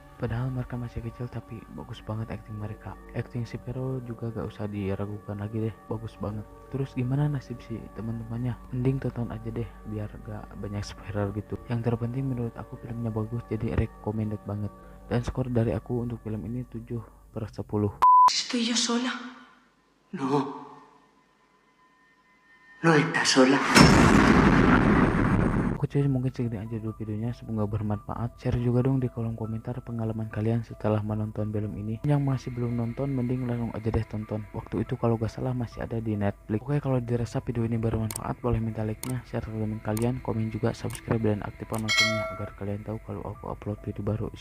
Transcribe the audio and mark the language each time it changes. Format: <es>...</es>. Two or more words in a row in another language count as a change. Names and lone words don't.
<id>Padahal mereka masih kecil tapi bagus banget acting mereka. Acting si Pero juga gak usah diragukan lagi deh, bagus banget. Terus gimana nasib si teman-temannya? Mending tonton aja deh biar gak banyak spoiler gitu. Yang terpenting menurut aku filmnya bagus, jadi recommended banget. Dan skor dari aku untuk film ini 7/10.</id> <es>¿Estoy yo sola? No. No estás sola.</es> <id>Oke cuy, mungkin segini aja dulu videonya, semoga bermanfaat. Share juga dong di kolom komentar pengalaman kalian setelah menonton film ini. Yang masih belum nonton mending langsung aja deh tonton. Waktu itu kalau gak salah masih ada di Netflix. Oke, kalau dirasa video ini bermanfaat boleh minta like-nya, share ke teman kalian, komen juga, subscribe dan aktifkan loncengnya agar kalian tahu kalau aku upload video baru.</id>